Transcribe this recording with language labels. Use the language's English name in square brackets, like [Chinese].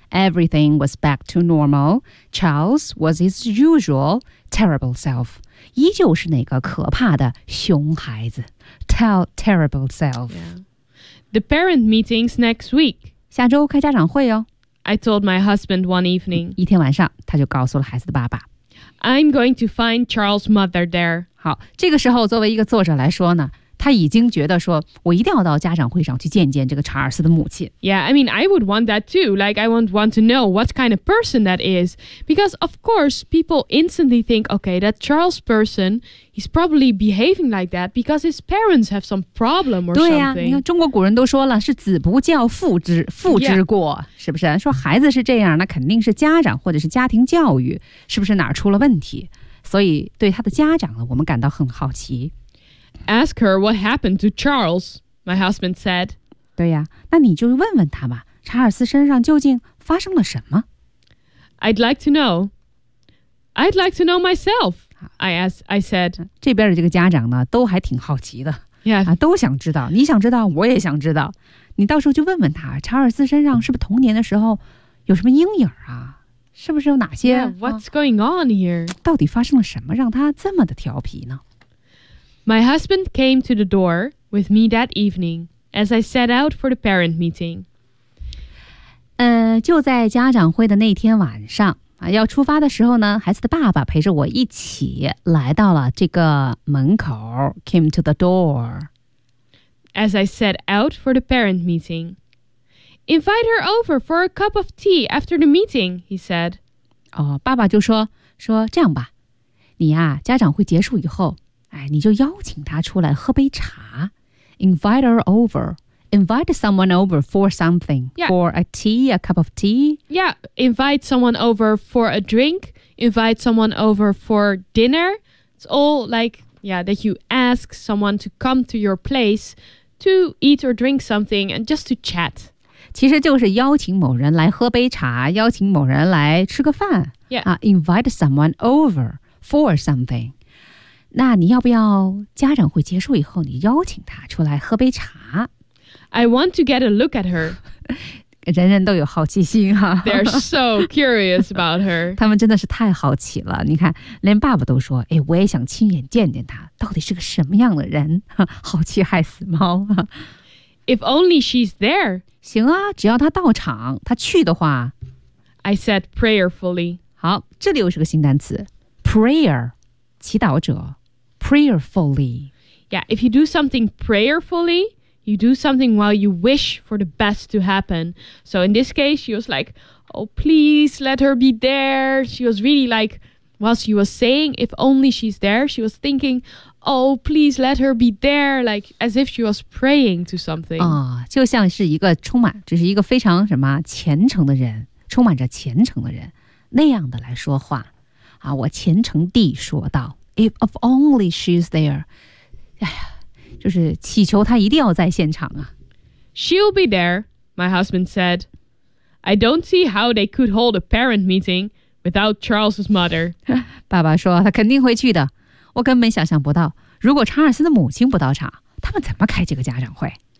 [English] Everything was back to normal. Charles was his usual terrible self. [Chinese] 依旧是那个可怕的熊孩子。 [English] Terrible self. Yeah. The parent meetings next week. [Chinese] 下周开家长会哦。 [English] I told my husband one evening. [Chinese] 一天晚上他就告诉了孩子的爸爸。 [English] I'm going to find Charles' mother there. [Chinese] 好这个时候作为一个作者来说呢他已经觉得说我一定要到家长会上去见见这个查尔斯的母亲。 [English] Yeah, I mean, I would want that too. Like, I would want to know what kind of person that is. Because, of course, people instantly think, okay, that Charles person, he's probably behaving like that because his parents have some problem or [Chinese] 对、对呀，你看中国古人都说了是子不教父之过、是不是说孩子是这样那肯定是家长或者是家庭教育是不是哪儿出了问题。所以对他的家长呢我们感到很好奇。 [English] Ask her what happened to Charles, my husband said. [Chinese] 对呀，那你就问问他吧，查尔斯身上究竟发生了什么？ [English] I'd like to know. I'd like to know myself. I said, [Chinese] 这边的这个家长呢都还挺好奇的。 [English] Yeah. [Chinese] 都想知道，你想知道，我也想知道。你到时候就问问他，查尔斯身上是不是童年的时候有什么阴影啊？是不是有哪些 [English] yeah, What's going on here? [Chinese] 到底发生了什么让他这么的调皮呢？ [English] My husband came to the door with me that evening as I set out for the parent meeting. [Chinese] 就在家长会的那天晚上啊，要出发的时候呢，孩子的爸爸陪着我一起来到了这个门口 [English] came to the door. As I set out for the parent meeting. Invite her over for a cup of tea after the meeting, he said. [Chinese] 哦，爸爸就说这样吧，你啊，家长会结束以后，哎，你就邀请她出来喝杯茶。 [English] Invite her over. Invite someone over for something,、 yeah. for a tea, a cup of tea. Yeah, invite someone over for a drink, invite someone over for dinner. It's all like, yeah, that you ask someone to come to your place to eat or drink something and just to chat. [Chinese] 其实就是邀请某人来喝杯茶，邀请某人来吃个饭。 [English] Yeah. Invite someone over for something. [Chinese] 那你要不要家长会结束以后你邀请他出来喝杯茶？ [English] I want to get a look at her. [Chinese] 人人都有好奇心哈。 [English] They're so curious about her. [Chinese] 他们真的是太好奇了。你看，连爸爸都说，哎，我也想亲眼见见她，到底是个什么样的人。好奇害死猫。 [English] If only she's there. [Chinese] 行啊，只要她到场，她去的话。 [English] I said prayerfully. [Chinese] 好，这里又是个新单词。Prayer, 祈祷者。 [English] Prayerfully. Yeah, if you do something prayerfully,You do something while you wish for the best to happen. So in this case, she was like, oh, please let her be there. She was really like, while she was saying, if only she's there, she was thinking, oh, please let her be there. Like, as if she was praying to something. [Chinese] 就像是一个充满，就是一个非常什么虔诚的人，充满着虔诚的人，那样的来说话。我虔诚地说道， [English] if only she's there. [Chinese] 哎呀。就是祈求他一定要在现场啊。 [English] She'll be there, my husband said. I don't see how they could hold a parent meeting without Charles's mother. [Chinese] 爸爸说他肯定会去的。我根本想象不到，如果查尔斯的母亲不到场，他们怎么开这个家长会？